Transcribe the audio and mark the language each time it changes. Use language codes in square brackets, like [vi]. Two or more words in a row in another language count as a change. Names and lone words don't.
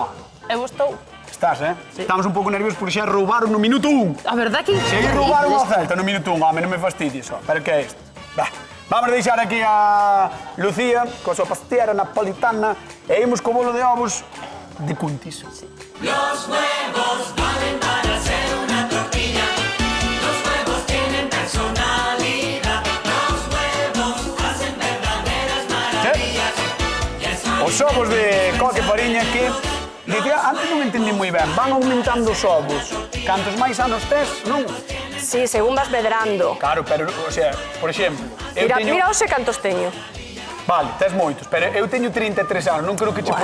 [gl] Eu estou. Estás, Sí. Estamos un pouco nerviosos porque xa roubaron no minuto 1. [es] A verdad que... [gl] Se aí roubaron ao Celta no minuto 1, home, non me fastidies, pero que é isto? Vamos a deixar aquí a Lucía, coa súa pastiera napolitana, e imos co bolo de ovos de Cuntis. [es] Los huevos valen para hacer una tortilla. Los huevos tienen personalidad. Los huevos hacen verdaderas maravillas. [gl] Os ovos de coque fariña que, dicía, antes non entendí moi ben, van aumentando os ovos. Cantos máis anos tes, non? Sí, según vas medrando. Claro, pero, [es] o sea, [gl] por exemplo, Mira hoxe cantos teño. Vale, tes moitos, pero eu teño 33 anos, non creo que che